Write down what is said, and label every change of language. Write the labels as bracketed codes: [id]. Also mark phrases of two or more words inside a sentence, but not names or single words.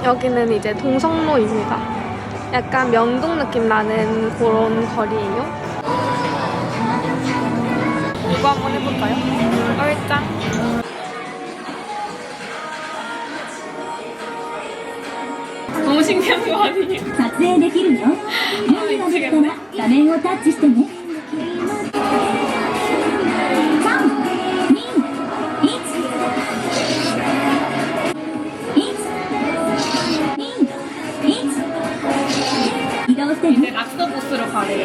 [ko] 여기는 이제 동성로입니다. 약간 명동 느낌 나는 그런 거리예요. 이거 한번 해볼까요? 얼짱. 너무 신기한 거 아니에요? [ja] 撮影できるよ。準備ができたら画面をタッチしてね。3、2、1。移動して [ko] 이제 [ja] ね。 [ko] 락서 보스로 가래요.